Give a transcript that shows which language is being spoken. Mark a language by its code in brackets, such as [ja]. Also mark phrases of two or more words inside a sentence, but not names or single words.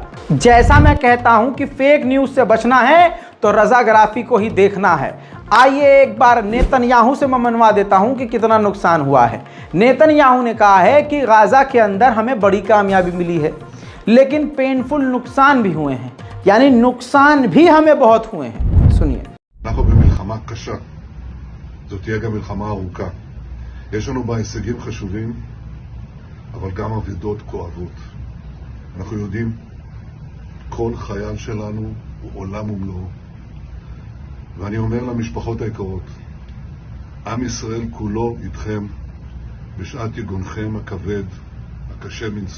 [hi] जैसा मैं कहता हूं कि [en] fake news [hi] से बचना है तो रज़ाग्राफी को ही देखना है। आइए एक बार नेतन्याहू से मैं मनवा देता हूं कि कितना नुकसान हुआ है। नेतन्याहू ने कहा है कि गाजा के अंदर हमें बड़ी कामयाबी मिली है, लेकिन पेनफुल नुकसान भी हुए हैं, यानी नुकसान भी हमें बहुत हुए हैं। सुनिए। [he] אנחנו במלחמה קשה, זאת תהיה גם מלחמה ארוכה. יש לנו בה הישגים חשובים, אבל גם אבדות כואבות. אנחנו יודעים, כל חייל שלנו הוא עולם ומלואו. ואני אומר למשפחות היקרות, עם ישראל כולו איתכם בשעת יגונכם הכבד, הקשה מנשוא.